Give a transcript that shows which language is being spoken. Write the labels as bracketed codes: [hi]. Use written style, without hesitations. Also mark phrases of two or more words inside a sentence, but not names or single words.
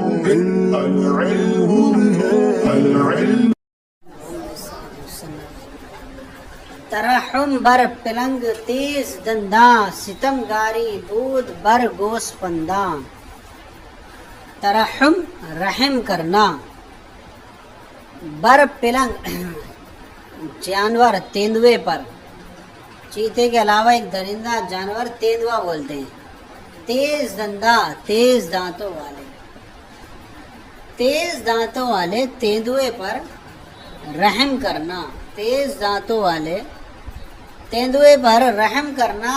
[fa] ترحم بر پلنگ تیز دنداں، ستم گاری بود بر گوس پنداں۔ [ur] ترحم رحم کرنا، [fa] بر پلنگ [ur] جانور تیندوے پر، چیتے کے علاوہ ایک درندہ جانور تیندوا بولتے ہیں۔ تیز دندہ تیز دانتوں والے، تیز دانتوں والے تیندوے پر رحم کرنا، تیز دانتوں والے تیندوے پر رحم کرنا۔